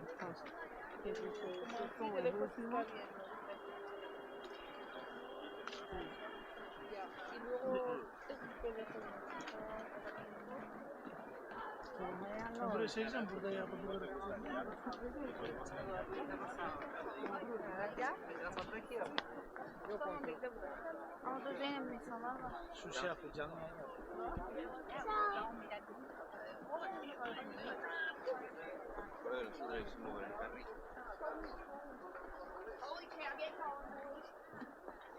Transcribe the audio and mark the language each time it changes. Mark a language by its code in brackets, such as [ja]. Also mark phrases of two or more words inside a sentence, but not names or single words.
[es] Entonces, que si es como el último. [tr] Buraya çekeceğim, burada yapılır. Ama dur Zeynep insanlar var. Şu şey yapıyor, canlı yayın yapıyor. [es] Bueno, nosotros hicimos con el carrito.